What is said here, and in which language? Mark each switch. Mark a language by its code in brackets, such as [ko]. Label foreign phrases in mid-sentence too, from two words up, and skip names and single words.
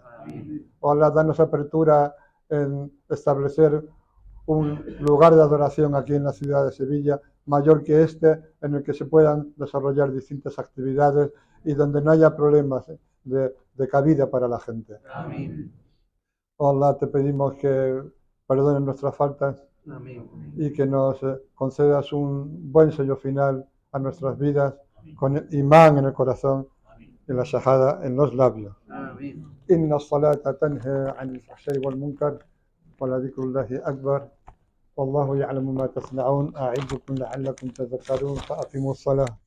[es] Allah, danos apertura en establecer un lugar de adoración aquí en la ciudad de Sevilla, mayor que este, en el que se puedan desarrollar distintas actividades y donde no haya problemas de cabida para la gente. Allah, te pedimos que perdones nuestras faltas y que nos concedas un buen sello final a nuestras vidas con el imán en el corazón y la shahada en los labios. [ar] إن الصلاة تنهى عن الفحشاء والمنكر ولذكر الله أكبر. والله يعلم ما تصنعون. يعظكم لعلكم تذكرون. فأقيموا الصلاة.